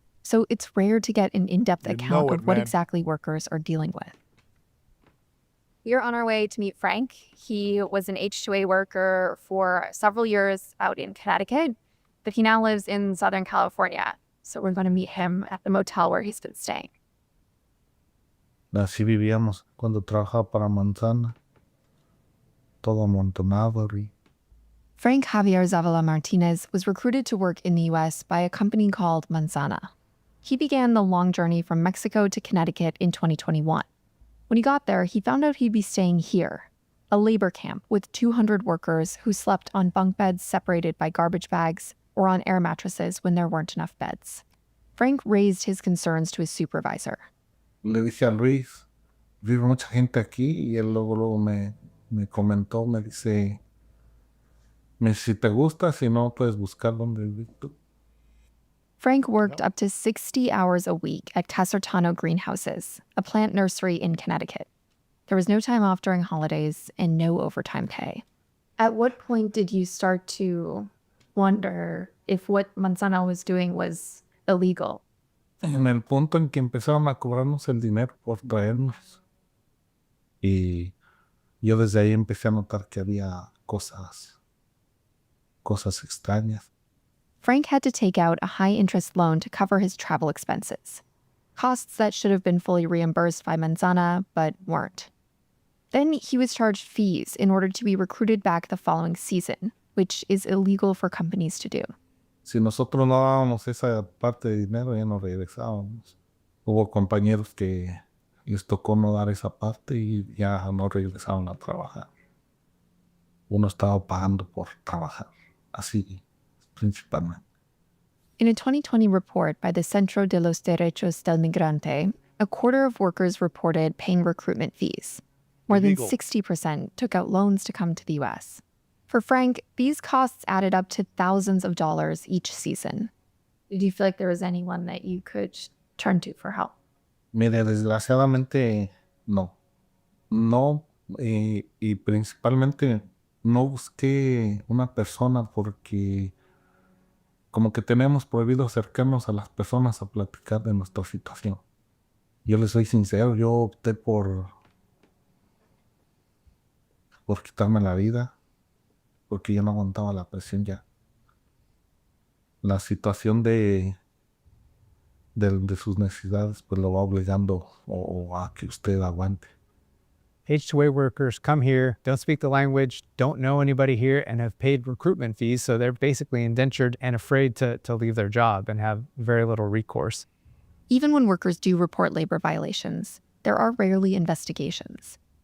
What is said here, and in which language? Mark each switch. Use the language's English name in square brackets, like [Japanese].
[English] So it's rare to get an in-depth account of what exactly workers are dealing with. We're on our way to meet Frank. He was an H-2A worker for several years out in Connecticut, but he now lives in Southern California. So we're going to meet him at the motel where he's been staying. [Spanish] Así vivíamos cuando trabajaba para Manzana, todo amontonado. [English] Frank Javier Zavala Martinez was recruited to work in the U.S. by a company called Manzana. He began the long journey from Mexico to Connecticut in 2021. When he got there, he found out he'd be staying here, a labor camp with 200 workers who slept on bunk beds separated by garbage bags or on air mattresses when there weren't enough beds. Frank raised his concerns to his supervisor. [Spanish] Le dije a Luis, vive mucha gente aquí, y él luego me comentó, me dice, si te gusta, si no, puedes buscar donde vivir tú. [English] Frank worked up to 60 hours a week at Casertano Greenhouses, a plant nursery in Connecticut. There was no time off during holidays and no overtime pay. At what point did you start to wonder if what Manzana was doing was illegal? [Spanish] En el punto en que empezaron a cobrarnos el dinero por traernos. Y yo desde ahí empecé a notar que había cosas extrañas. [English] Frank had to take out a high-interest loan to cover his travel expenses, costs that should have been fully reimbursed by Manzana, but weren't. Then he was charged fees in order to be recruited back the following season, which is illegal for companies to do. [Spanish] Si nosotros no dábamos esa parte de dinero, ya no regresábamos. Hubo compañeros que les tocó no dar esa parte y ya no regresaron a trabajar. Uno estaba pagando por trabajar, así principalmente. [English] In a 2020 report by the Centro de los Derechos del Migrante, a quarter of workers reported paying recruitment fees. More than 60% took out loans to come to the U.S. For Frank, these costs added up to thousands of dollars each season. Did you feel like there was anyone that you could turn to for help? [Spanish] Mire, desgraciadamente no. No, y principalmente no busqué una persona porque como que tenemos prohibido acercarnos a las personas a platicar de nuestra situación. Yo les soy sincero, yo opté por quitarme la vida porque yo no aguantaba la presión ya. La situación de sus necesidades pues lo va obligando o a que usted aguante. [English] H-2A workers come here, don't speak the language, don't know anybody here, and have paid recruitment fees, so they're basically indentured and afraid to leave their job and have very little recourse. Even when workers do report labor violations, there are rarely investigations.